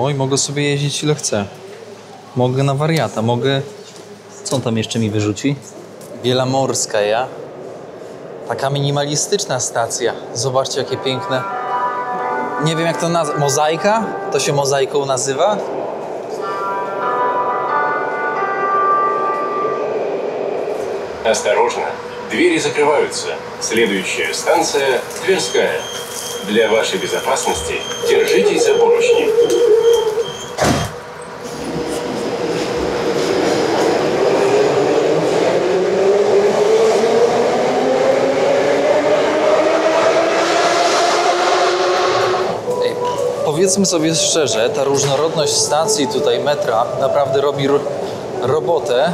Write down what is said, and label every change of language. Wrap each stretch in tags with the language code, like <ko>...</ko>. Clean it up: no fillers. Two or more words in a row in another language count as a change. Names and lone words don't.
<pl>Oj, mogę sobie jeździć ile chcę. Mogę na wariata, mogę... Co on tam jeszcze mi wyrzuci? Bielomorska, ja. Taka minimalistyczna stacja. Zobaczcie, jakie piękne. Nie wiem, jak to nazywa. Mozaika? To się mozaiką nazywa?</pl> <ru>Осторожно, двери закрываются. Следующая станция Тверская. Для вашей безопасности держитесь за поручни.</ru> <pl>Powiedzmy sobie szczerze, ta różnorodność stacji tutaj metra naprawdę robi robotę.</pl>